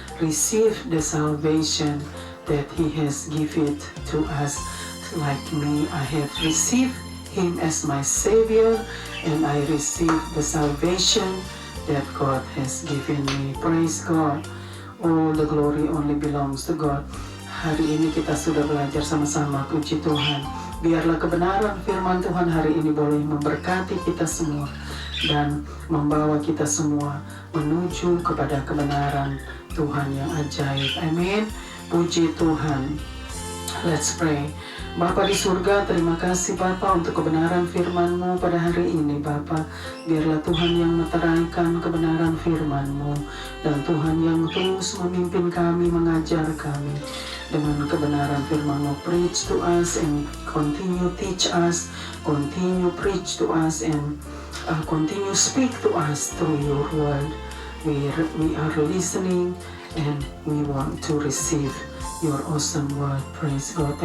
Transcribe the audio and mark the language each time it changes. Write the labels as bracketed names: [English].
[English] Receive the salvation that He has given to us. Like me, I have received Him as my Savior and I receive the salvation that God has given me. Praise God. All the glory only belongs to God. [Indonesian] Hari ini kita sudah belajar sama-sama, puji Tuhan. Biarlah kebenaran firman Tuhan hari ini boleh memberkati kita semua dan membawa kita semua menuju kepada kebenaran Tuhan yang ajaib. Amin. Puji Tuhan. [English] Let's pray. [Indonesian] Bapa di surga, terima kasih Bapa untuk kebenaran firman-Mu pada hari ini Bapa. Biarlah Tuhan yang meteraikan kebenaran firman-Mu dan Tuhan yang terus memimpin kami, mengajar kami dengan kebenaran firman-Mu. [English] Preach to us and continue teach us, continue preach to us and continue speak to us through your word. We are listening and we want to receive your awesome word. Praise God.